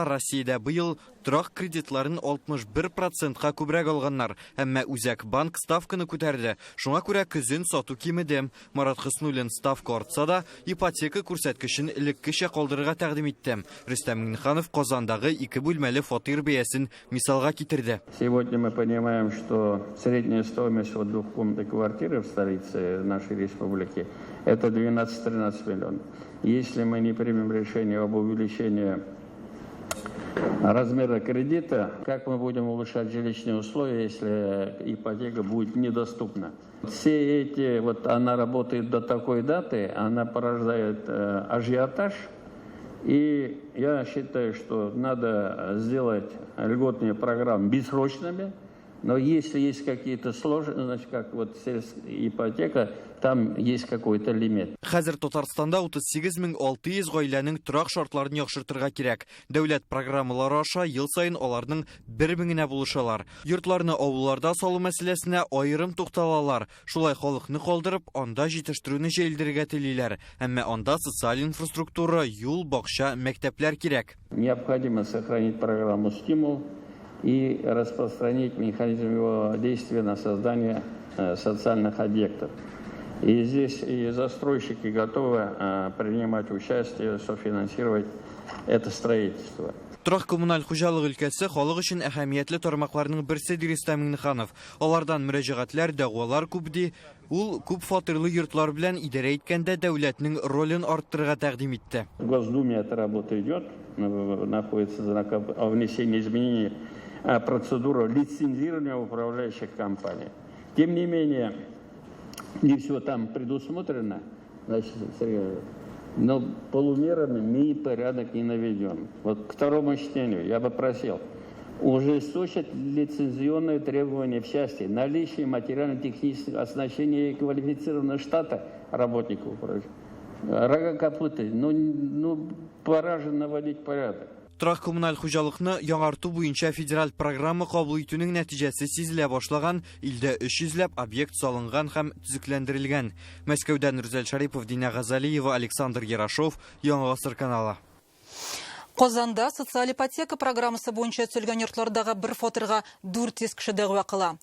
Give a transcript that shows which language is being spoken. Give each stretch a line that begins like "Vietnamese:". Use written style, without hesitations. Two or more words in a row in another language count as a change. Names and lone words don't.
Tatar: Россиядә быел торак кредитларын 61%-ка күбрәк алганнар. Әмма үзәк банк ставканы күтәрде. Шуңа күрә көзен сату кимеде. Марат Хөснуллин ставка артса да, ипотека күрсәткечен элеккечә калдырырга тәкъдим итте. Рөстәм Миңнеханов Казандагы 2 бүлмәле фатир бәясен мисалга китерде.
Russian: Сегодня мы понимаем, что средняя стоимость двухкомнатной квартиры в столице нашей республики это 12-13 миллионов. Если мы не примем решение об увеличении размера кредита, как мы будем улучшать жилищные условия, если ипотека будет недоступна? Все эти, она работает до такой даты, она порождает ажиотаж. И я считаю, что надо сделать льготные программы бессрочными. Но если есть какие-то сложности, значит, как ипотека, там есть какой-то лимит.
Tatar: Хәзер Татарстанда 38600 гаиләнең торак шартларын яхшыртырга кирәк. Дәүләт программалары аша ел сайын аларның 1000-нә булышалар. Йортларны авылларда салу мәсьәләсенә аерым тукталалар. Шулай халыкны калдырып, анда җитештерүне җәелдерергә телиләр. Әмма анда социаль инфраструктура, юл, бакча, мәктәпләр кирәк.
Russian: Необходимо сохранить программу «Стимул» и распространить механизм его действия на создание социальных объектов. И здесь и застройщики готовы принимать участие, софинансировать это строительство.
Tatar: Торак коммуналь хуҗалык өлкәсе халык өчен әһәмиятле тармакларның берсе ди Рөстәм Миңнеханов. Алардан мөрәҗәгатьләр, дәгъвалар күп ди. Ул күп фатирлы йортлар белән идарә иткәндә дәүләтнең ролен арттырырга тәкъдим итте.
Russian: В Госдуме эта работа идет, находится о внесении изменений процедуру лицензирования управляющих компаний. Тем не менее, не все там предусмотрено. Значит, Но полумерами мы порядок не наведем. Вот к второму чтению я бы просил ужесточить лицензионные требования в части наличия материально-технических оснащений и квалифицированного штата работников. Рога капуты. Пора же наводить порядок.
Tatar: Торак коммуналь хуҗалыкны яңарту буенча федераль программа кабул итүнең нәтиҗәсе сизелә башлаган, илдә 300 объект салынган һәм төзекләндерелгән. Мәскәүдән Рүзәл Шарипов, Дина Газалиева, Александр Ярашов, Яңа Гасыр каналы. Казанда социаль ипотека программасы буенча төзелгән йортлардагы бер фатирга 400 кеше дәгъва кыла.